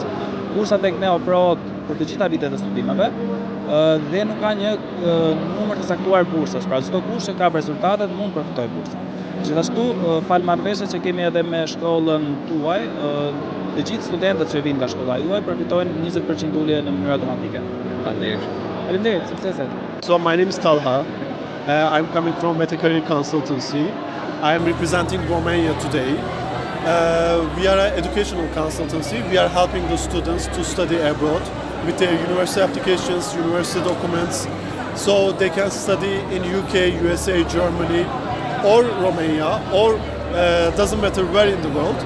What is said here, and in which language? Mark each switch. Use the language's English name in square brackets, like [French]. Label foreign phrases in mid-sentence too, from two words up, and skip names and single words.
[Albanian] Bursa tek ne ofrohet për të gjitha vitet e studimeve dhe nuk ka një numër të saktuar bursash, pra çdo kush që ka rezultatet mund përfitojë bursën. Gjithashtu, fal marrëveshjes që kemi edhe me shkollën tuaj, të gjithë studentët që vinë nga shkolla juaj përfitojnë 20% ulje në mënyrë automatike. Faleminderit, sukseset. [English] So my name is Talha. I'm coming from MetaCareer Consultancy. I am representing Romania today. We are an educational consultancy. We are helping the students to study abroad with their university applications, university documents, so they can study in UK, USA, Germany, or Romania, or doesn't matter where in the world.